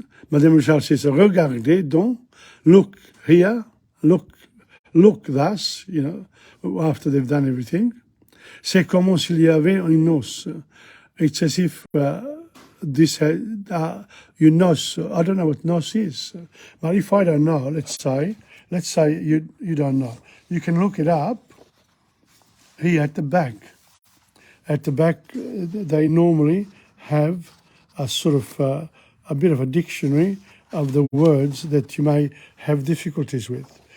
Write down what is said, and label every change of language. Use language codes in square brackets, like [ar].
[en] Madame Roussel says, [fr] regardez donc, [en] look here, look thus, after they've done everything. [fr] C'est comme s'il y avait une noce. [en] It's as if this had, you noce. I don't know what noce is. But if I don't know, let's say you don't know. You can look it up here at the back. At the back, they normally have a sort of a bit of a dictionary of the words that you may have difficulties with.